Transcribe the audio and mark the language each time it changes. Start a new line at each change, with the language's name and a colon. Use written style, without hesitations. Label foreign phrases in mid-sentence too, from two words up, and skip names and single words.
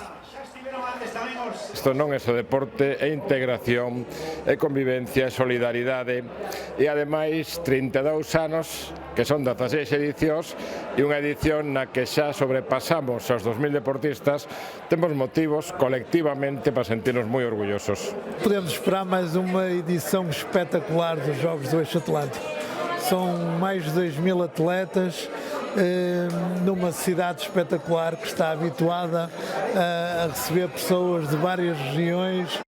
Galician: Isto non é só deporte, é integración, é convivencia, é solidaridade e ademais 32 anos, que son 16 edicións e unha edición na que xa sobrepasamos os 2000 deportistas, temos motivos colectivamente para sentirnos moi orgullosos.
Portuguese: Podemos esperar mais uma edição espetacular dos Jogos do Eixo Atlântico. São mais de 2000 atletas, numa cidade espetacular que está habituada a receber pessoas de várias regiões.